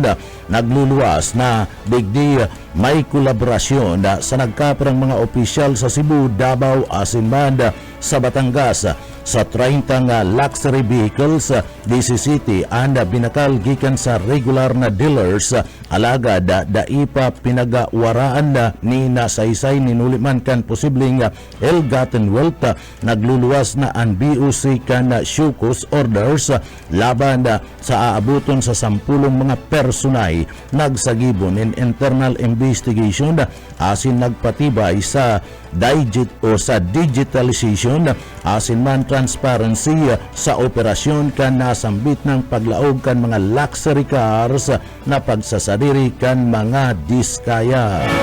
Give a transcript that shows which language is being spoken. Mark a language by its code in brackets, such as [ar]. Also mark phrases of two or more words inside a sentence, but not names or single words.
[bik] Nagluluwas na digdi may kolaborasyon sa nagkaparang mga opisyal sa Cebu, Davao, asin man sa Batangas sa 30 [en] luxury vehicles [bik] 17 ang binakal gikan sa regular na dealers alagad daipa pinagawaraan ni nasaysay ninuliman kan posibleng [en] ill-gotten wealth. [bik] Nagluluwas na ang BOC kan shukos orders laban sa aabuton sa 10 mga personay. Nagsagibon in [en] internal investigation [bik] asin nagpatibay sa digitalization asin man transparency sa operasyon kan nasambit ng paglaog kan mga [en] luxury cars [bik] na pagsasadiri kan mga diskaya.